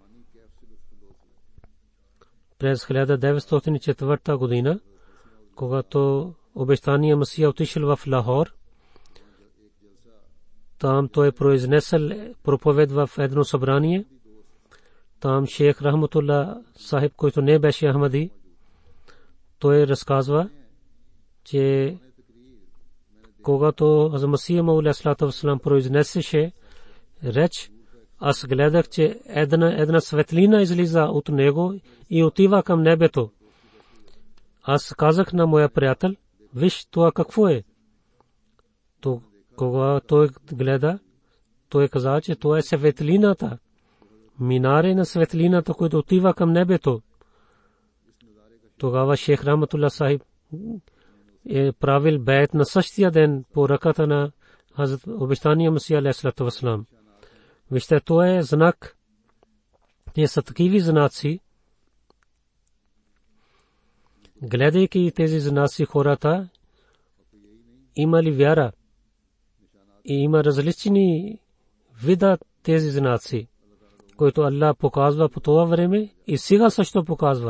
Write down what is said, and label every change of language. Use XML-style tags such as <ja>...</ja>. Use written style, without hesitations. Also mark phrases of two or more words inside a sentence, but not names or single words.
<bg>През 1904 година, когато обещания Масия отишъл в Лахор, там той произнесъл проповед в едно събрание. Там шейх Рахматулла Сахиб, който не беше Ахмади, той разказва, че когато Масия Мауд</bg> <ar>عليه الصلاة والسلام</ar> <bg>произнесеше реч, аз гледах, че една светлина излиза от него и отива към небето. Аз казах на моя приятел, виж това какво е. Когато той гледа, той каза, че това е светлината. Минаре на светлината, която отива към небето. Тогава шейх Рахматулла Сахиб е правил бейт на същия ден по ръката на Хазрат обещания Масия</bg> <ar>عليه الصلاة والسلام.</ar> <bg>Вижте, това е знак. Те са такива знаци. Гледайки тези знаци, хората имали вяра. И има различни вида тези знаци, които Аллах показва по това време и сега също показва.</bg>